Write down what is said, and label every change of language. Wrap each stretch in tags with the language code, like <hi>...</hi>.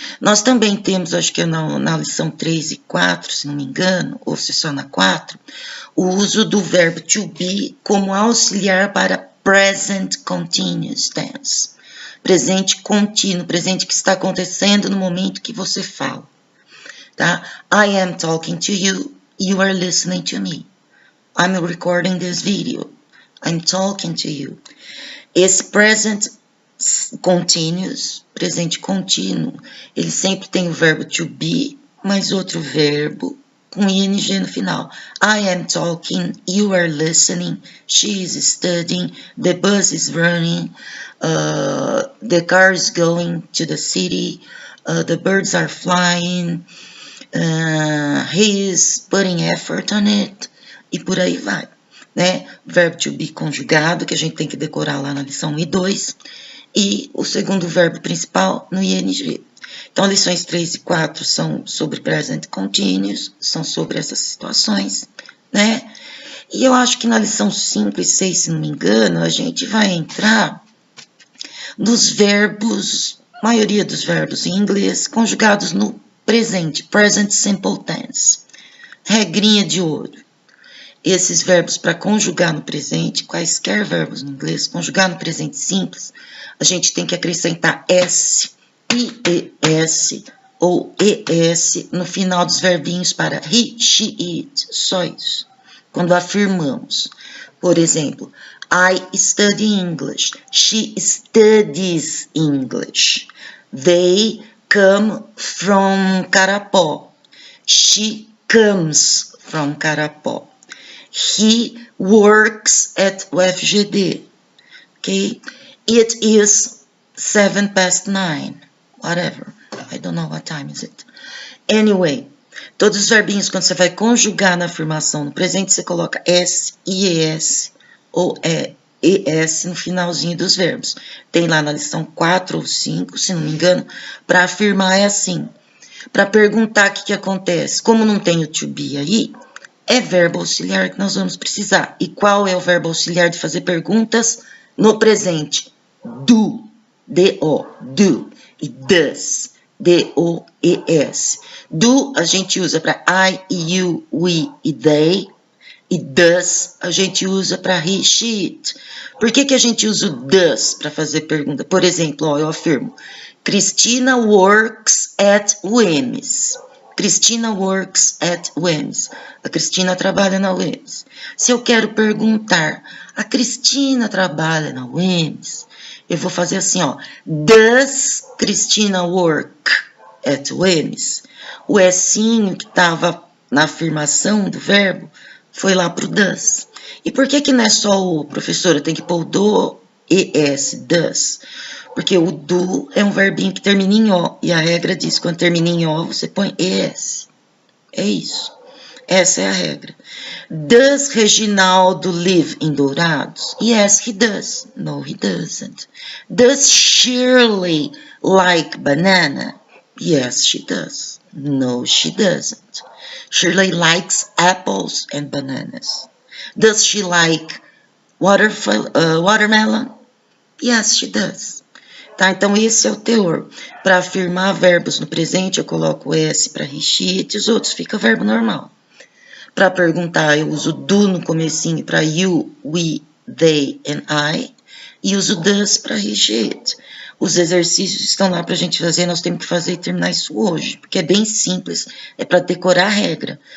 <pt>Nós também temos, acho que é na lição 3 e 4, se não me engano, ou se só na 4, o uso do verbo to be como auxiliar para</pt> <en>present continuous tense.</en> <pt>Presente contínuo, presente que está acontecendo no momento que você fala. Tá?</pt> <en>I am talking to you. You are listening to me. I'm recording this video. I'm talking to you.</en> <pt>Esse present continuous, presente contínuo, ele sempre tem o verbo to be, mais outro verbo com ing no final.</pt> <en>I am talking, you are listening, she is studying, the bus is running, the car is going to the city, the birds are flying, he is putting effort on it,</en> <pt>e por aí vai, né? Verbo to be conjugado, que a gente tem que decorar lá na lição 1 e 2, e o segundo verbo principal no ing. Então, lições 3 e 4 são sobre present continuous, são sobre essas situações, né? E eu acho que na lição 5 e 6, se não me engano, a gente vai entrar nos verbos, maioria dos verbos em inglês, conjugados no presente,</pt> <en>present simple tense.</en> <pt>Regrinha de ouro. Esses verbos para conjugar no presente, quaisquer verbos no inglês, conjugar no presente simples, a gente tem que acrescentar S, IES ou ES no final dos verbinhos para he, she, it, só isso. Quando afirmamos, por exemplo,</pt> <en>I study English, she studies English, they come from Carapó, she comes from Carapó, he works at UFGD, okay? It is 9:07, whatever, I don't know what time is it. Anyway,</en> <pt>todos os verbinhos, quando você vai conjugar na afirmação no presente, você coloca S, IES ou ES no finalzinho dos verbos. Tem lá na lição 4 ou 5, se não me engano, para afirmar é assim. Para perguntar o que acontece, como não tem o to be aí, é verbo auxiliar que nós vamos precisar. E qual é o verbo auxiliar de fazer perguntas no presente? Do. D-O, do. E does, D-O-E-S. Do a gente usa para I, you, we e they. E does a gente usa para he, she, it. Por que a gente usa o does para fazer pergunta? Por exemplo, ó, eu afirmo,</pt> <en>Cristina works at UEMS. Cristina works at UEMS.</en> <pt>A Cristina trabalha na UEMS. Se eu quero perguntar, a Cristina trabalha na UEMS, eu vou fazer assim, ó.</pt> <en>Does Cristina work at UEMS?</en> <pt>O Sinho que estava na afirmação do verbo foi lá para o does. E por que não é só o, professora? Tem que pôr o do, ES, does. Porque o do é um verbinho que termina em O. E a regra diz que quando termina em O, você põe ES. É isso. Essa é a regra.</pt> <en>Does Reginaldo live em Dourados? Yes, he does. No, he doesn't. Does Shirley like banana? Yes, she does. No, she doesn't. Shirley likes apples and bananas. Does she like watermelon? Yes, she does.</en> <pt>Tá, então esse é o teor. Para afirmar verbos no presente, eu coloco o S para he, she, it, os outros fica verbo normal. Para perguntar, eu uso do no comecinho para you, we, they and I. E uso does para he, she, it. Os exercícios estão lá para a gente fazer, nós temos que fazer e terminar isso hoje, porque é bem simples, é para decorar a regra.</pt>